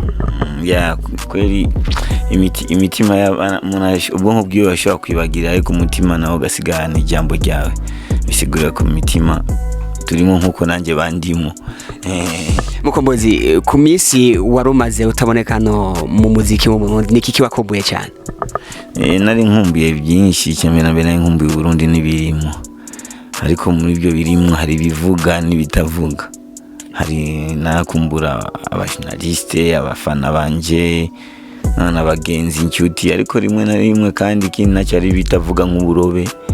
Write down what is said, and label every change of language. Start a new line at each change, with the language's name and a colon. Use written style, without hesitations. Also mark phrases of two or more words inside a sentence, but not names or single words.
Rundi: Kweli imitima y'abana ubwonko bwiwe ashobora kwibagira ariko umutima nawo gasigana ijambo ryawe bisigura ku mitima turimo nkuko nanjye bandimo. Mkombozi ku misi warumaze utaboneka no mu muziki wo mu Burundi niki kibakombuye cyane? Nari nkumbuye byinshi cyane nabera nkumbuye Burundi n'ibirimo ariko muri byo birimo hari bivuga n'ibitavuga hari nakumbura abashinaliste abafana banje n'abagenzi inshuti ariko rimwe na rimwe kandi ikindi nacyari bitavuga nk'uburobe